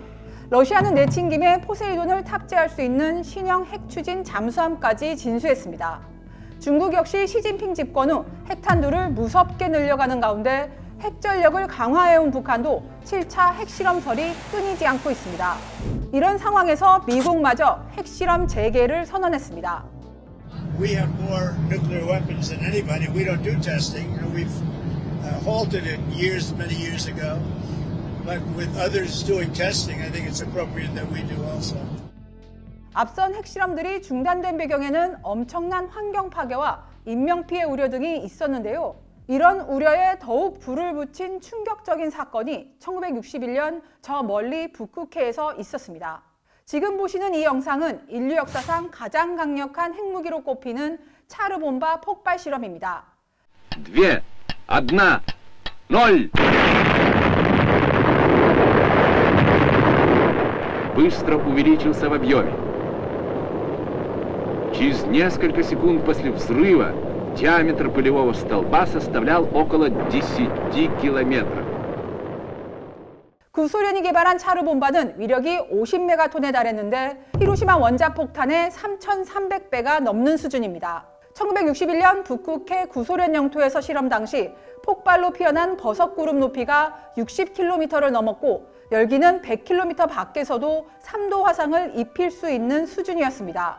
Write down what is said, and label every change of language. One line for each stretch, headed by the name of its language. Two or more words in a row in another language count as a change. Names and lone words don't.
Korean: 러시아는 내친 김에 포세이돈을 탑재할 수 있는 신형 핵추진 잠수함까지 진수했습니다. 중국 역시 시진핑 집권 후 핵탄두를 무섭게 늘려가는 가운데 핵전력을 강화해온 북한도 7차 핵실험설이 끊이지 않고 있습니다. 이런 상황에서 미국마저 핵실험 재개를 선언했습니다.
English: We have more nuclear weapons than anybody. We don't do testing. We've halted it many years ago. But with others doing testing, I think it's appropriate that we do also.
Korean: 앞선 핵실험들이 중단된 배경에는 엄청난 환경 파괴와 인명피해 우려 등이 있었는데요. 이런 우려에 더욱 불을 붙인 충격적인 사건이 1961년 저 멀리 북극해에서 있었습니다. 지금 보시는 이 영상은 인류 역사상 가장 강력한 핵무기로 꼽히는 차르본바 폭발 실험입니다.
Russian: Две, одна, 0. Быстро увеличился в объеме. Через несколько секунд после взрыва диаметр пылевого столба составлял около 10 километров.
Korean: 구소련이 개발한 차르본바는 위력이 50메가톤에 달했는데 히로시마 원자폭탄의 3,300배가 넘는 수준입니다. 1961년 북극해 구소련 영토에서 실험 당시 폭발로 피어난 버섯구름 높이가 60km를 넘었고 열기는 100km 밖에서도 3도 화상을 입힐 수 있는 수준이었습니다.